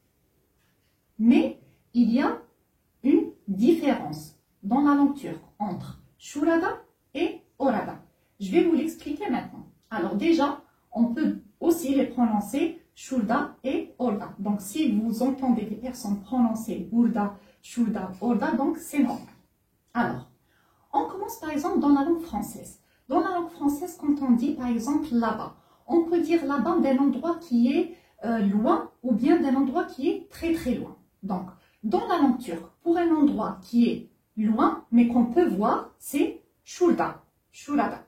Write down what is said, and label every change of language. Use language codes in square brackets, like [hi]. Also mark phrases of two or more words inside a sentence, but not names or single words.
[fr] Mais il y a une différence dans la langue turque entre şurada et orada. Je vais vous l'expliquer maintenant. Alors déjà, on peut aussi les prononcer şurada et orada. Donc si vous entendez des personnes prononcer [tr] burada, şurada, orada, [fr] donc c'est normal. Alors, on commence par exemple dans la langue française. Dans la langue française, quand on dit par exemple là-bas, on peut dire là-bas d'un endroit qui est loin ou bien d'un endroit qui est très très loin. Donc, dans la langue turque, pour un endroit qui est loin, mais qu'on peut voir, c'est [tr] şurada, şurada.